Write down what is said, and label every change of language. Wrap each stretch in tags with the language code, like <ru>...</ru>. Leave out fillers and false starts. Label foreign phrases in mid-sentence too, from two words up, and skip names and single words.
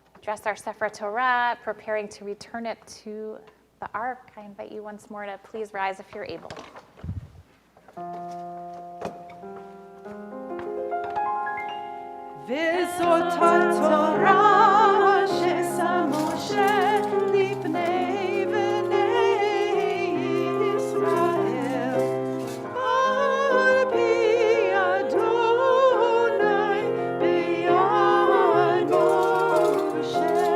<en>address our Sefer Torah, preparing to return it to the Ark. I invite you once more to please rise if you're able.</en> <he>וזאת התורה אשר שם משה לפני בני ישראל על פי אדוני ביד משה.</he>